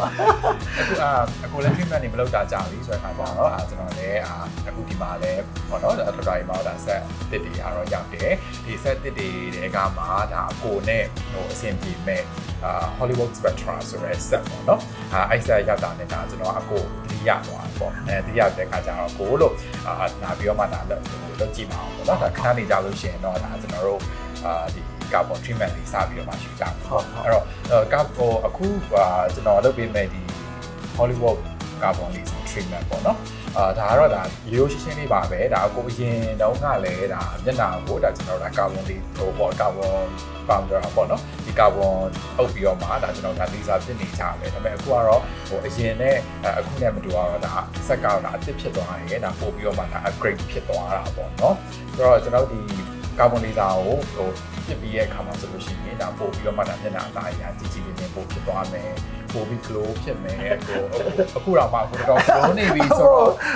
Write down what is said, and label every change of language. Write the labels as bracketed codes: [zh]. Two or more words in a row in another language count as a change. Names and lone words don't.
[my] အခုလည်း treatment တွေမလုပ်တာကြပြီဆိုတဲ့အခါကျတော့ကျွန်တော်လည်းအခုဒီမှာလည်းပေါ့နော်ဒေါက်တာကြီးမှာဒါ set တစ်တွေကတော့ရောက်တယ်ဒီ set တစ်တွေကမှဒါအကိုနဲ့အဆင်ပြေမဲ့Hollywood Spectra ဆိုတဲ့ set ပေါ့နော်အဲ့ set ရောက်တာနဲ့ဒါကျွန်တော် အကိုတတိယသွားပေါ့တတိယတဲ့အခါကျတော့ကိုလို့လာပြီးတော့မှဒါလုပ်ကြည့်ပါအောင်ပေါ့နော်ဒါခဏနေကြလို့ရှိရင်တော့ဒါကျွန်တော်တို့ဒီ [en] carbon treatment [my] လေးစပြီးတော့မှယူကြတယ်ဟုတ်အဲ့ တော့အခုကျွန်တော်လုပ်ပေးမဲ့ဒီ [en] Hollywood carbon laser treatment [my] ပေါ့နော်ဒါကတော့ဒါရိုးရှင်းရှင်းလေးပါပဲဒါအခုအရင်တုန်းကလည်းဒါမျက်နှာ ကိုဒါကျွန်တော်တို့ carbon လေးပေါ့ [en] carbon powder [my] ပေါ့နော်ဒီ carbon အုပ်ပြီးတော့မှဒါကျွန်တော်ဒါ laser ဖြစ်နေကြတယ်ဒါပေမဲ့အခုကတော့အရင်နဲ့အခုနဲ့မတူတော့ဒါစက်ကတော့ဒါအသစ်ဖြစ်သွားတယ်ဒါပို့ပြီးတော့မှဒါ upgrade ဖြစ်သွားတာပေါ့နော်ဆိုတော့ကျွန်တော်ဒီ [en] carbon laser [my] ကိုပြစ်ပြီးရဲ့အခါမှာဆိုလို့ရှိရင်ဒါပို့ပြီးတော့မှဒါမျက်နှာအသားအရာကြီးကြီးလေးနဲ့ပို့ဖြစ်သွားမယ်ပို့ပြီး glow ဖြစ်မယ်အခုတော့မှအခုတော့ glow နေပြီဆိုတော့